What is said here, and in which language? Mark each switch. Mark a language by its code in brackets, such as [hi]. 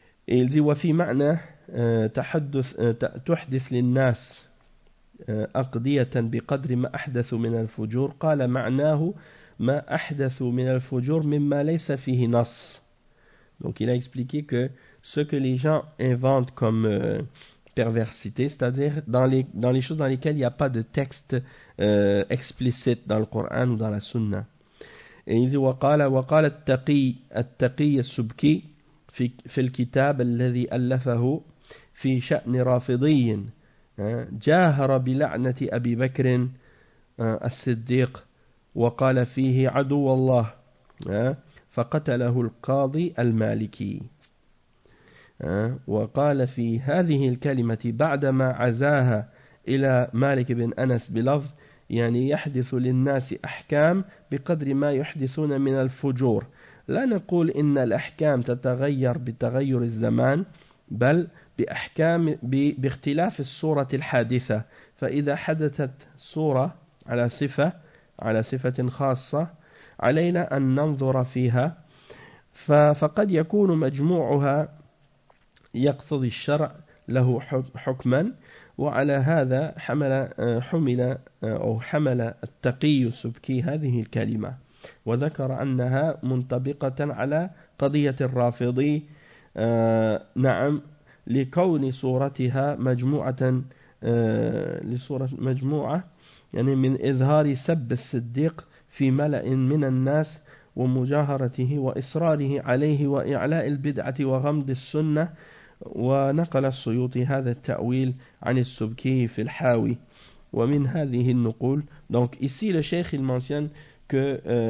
[fr] Et il dit: [ar] وفي معنى تحدث للناس أقضية بقدر ما أحدث من الفجور قال معناه ما أحدث من الفجور مما ليس فيه نص. [fr] Donc il a expliqué que ce que les gens inventent comme perversité, c'est-à-dire dans les choses dans lesquelles il n'y a pas de texte explicite dans le Coran ou dans la Sunna. Et il dit: [ar] وقال التقي السبكي في الكتاب الذي ألفه في شأن رافضي جاهر بلعنة أبي بكر الصديق وقال فيه عدو الله فقتله القاضي المالكي وقال في هذه الكلمة بعدما عزاها إلى مالك بن أنس بلفظ يعني يحدث للناس أحكام بقدر ما يحدثون من الفجور لا نقول إن الأحكام تتغير بتغير الزمان بل بأحكام باختلاف الصورة الحادثة فإذا حدثت صورة على صفة خاصة علينا أن ننظر فيها فقد يكون مجموعها يقتضي الشرع له حكما وعلى هذا حمل حمل أو حمل التقي السبكي هذه الكلمة وذكر أنها منطبقة على قضية الرافضي نعم لكون صورتها مجموعة لصورة مجموعة يعني من إظهار سب الصديق في ملأ من الناس ومجاهرته وإصراره عليه وإعلاء البدعة وغمض السنة ونقل السيوطي هذا التأويل عن السبكي في الحاوي ومن هذه النقول [fr] donc ici le cheikh il mentionne que